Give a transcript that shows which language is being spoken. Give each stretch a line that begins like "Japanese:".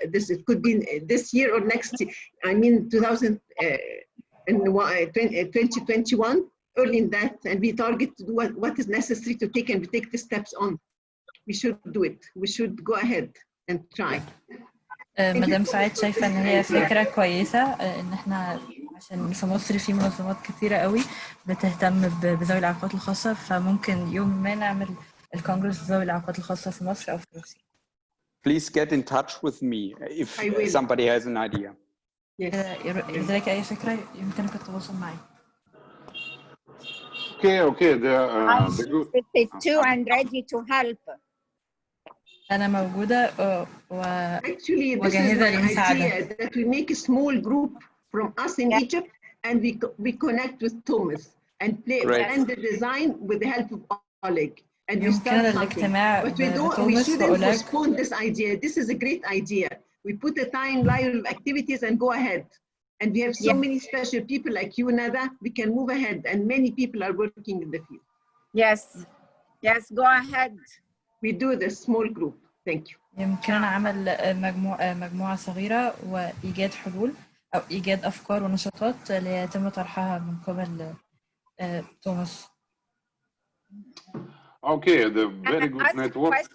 English: It could be this year or next year. I mean, 2021. Early in that, and we target to do what is necessary to take, and we take the steps on. We should do it. We should go ahead and try.
Arabic: مدام سعيد شايفة إن هي فكرة كويسة، إن إحنا عشان في مصر في منظمات كثيرة قوي بتهتم بذوي الإعاقات الخاصة، فممكن يوم ما نعمل الكونغرس ذوي الإعاقات الخاصة في مصر أو في روسيا.
English: Please get in touch with me if somebody has an idea.
Arabic: إذا لك أي فكرة يمكنك التواصل معي.
English: Okay. I'm interested too and ready to help.
Arabic: أنا موجودة
English: Actually, this is my idea, that we make a small group from us in Egypt, and we connect with Thomas and plan the design with the help of Oleg, and we start something. But we shouldn't postpone this idea. This is a great idea. We put a timeline of activities and go ahead. And we have so many special people like you, Nada. We can move ahead, and many people are working in the field. Yes, go ahead. We do this small group. Thank you.
Arabic: يمكننا عمل مجموعة صغيرة وإيجاد حلول أو إيجاد أفكار ونشاطات ليتم طرحها من قبل توماس.
English: Okay, the very good network.